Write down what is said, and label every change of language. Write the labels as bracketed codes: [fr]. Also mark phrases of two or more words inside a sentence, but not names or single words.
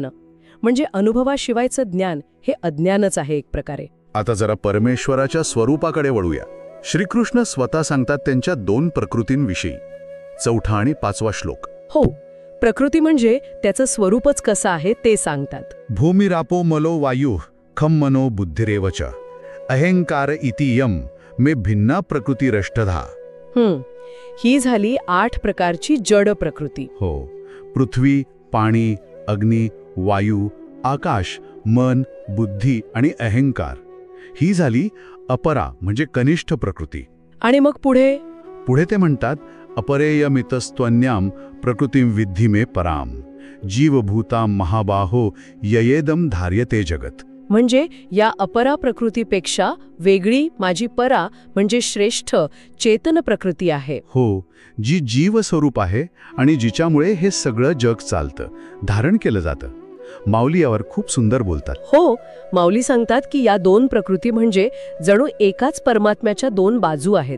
[mr] म्हणजे अनुभवाशिवायचं ज्ञान हे अज्ञानच आहे एक प्रकारे. आता जरा परमेश्वराच्या स्वरूपाकडे वळूया. श्रीकृष्ण स्वतः सांगतात त्यांच्या 2 प्रकृतींविषयी, 4 आणि 5वा श्लोक. हो, प्रकृती म्हणजे त्याचं स्वरूपच कसं आहे ते सांगतात. [sa] भूमिरापो मलो वायू खम मनो बुद्धिरेवच अहंकार इति यम मे भिन्ना प्रकृती रष्टधा. [mr] ही झाली 8 प्रकारची जड प्रकृती. हो, पृथ्वी, पाणी, अग्नी, वायू, आकाश, मन, बुद्धी आणि अहंकार. ही झाली अपरा म्हणजे कनिष्ठ प्रकृती. आणि मग पुढे ते म्हणतात [sa] अपरेयमितस्त्वन्याम प्रकृतीं विद्धि मे पराम जीवभूतां महाबाहो ययेदम धार्यते जगत. [mr] म्हणजे या अपरा प्रकृतीपेक्षा वेगळी माझी परा म्हणजे श्रेष्ठ चेतन प्रकृती आहे. हो, जी जीवस्वरूप आहे आणि जिच्यामुळे हे सगळं जग चालतं, धारण केलं जातं. माऊली यावर खूप सुंदर बोलतात. हो, माऊली सांगतात की या 2 प्रकृती म्हणजे जणू एकाच परमात्म्याच्या 2 बाजू आहेत.